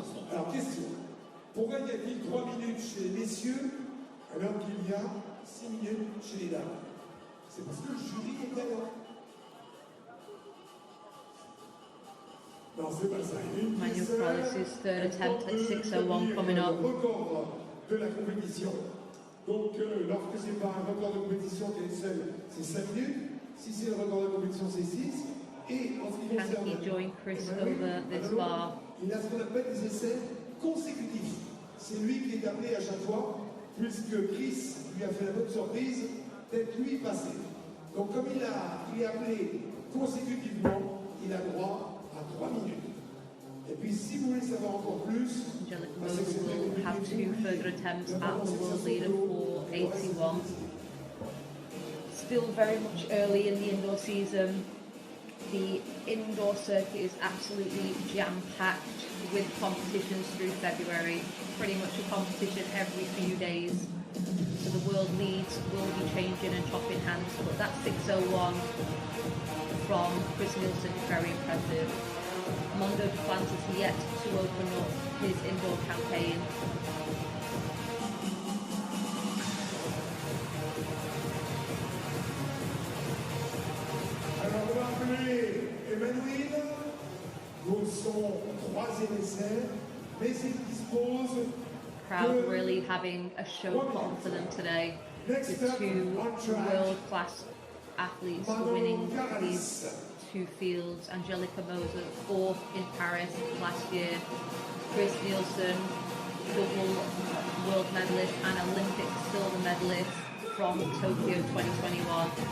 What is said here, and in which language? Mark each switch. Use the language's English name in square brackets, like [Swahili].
[French] Alors question, pourquoi y a-t-il 3 minutes chez les messieurs alors qu'il y a 6 minutes chez les dames? C'est parce que le jury est gagnant. Non, c'est pas ça. [English] Emmanuel Corrales' third attempt at 6:01 coming up. [French] Record de la compétition. Donc, lorsque c'est pas un record de compétition qui est seul, c'est 5 minutes. Si c'est le record de compétition, c'est 6. Et en ce qui [English] Can he join Chris over this bar? [French] il a ce qu'on appelle des essais consécutifs. C'est lui qui est appelé à chaque fois, puisque Chris lui a fait la bonne surprise d'être lui passé. Donc comme il est appelé consécutivement, il a droit à 3 minutes. Et puis si vous voulez savoir encore plus, [English] Angelica Moser will have 2 further attempts at the world leader for 81. Still very much early in the indoor season. The indoor circuit is absolutely jam-packed with competitions through February. Pretty much a competition every few days. So the world leads will be changing and chopping hands, but that 6:01 from Chris Nielsen is very impressive. Mondo Duplantis is yet to open up his indoor campaign. [French] alors on va appeler Emmanuel pour son 3e essai, mais il dispose [English] Crowd really having a show put on for them today, with 2 world-class athletes winning these 2 fields. Angelica Moser, 4th in Paris last year. Chris Nielsen, double world medalist and Olympic silver medalist from Tokyo 2021.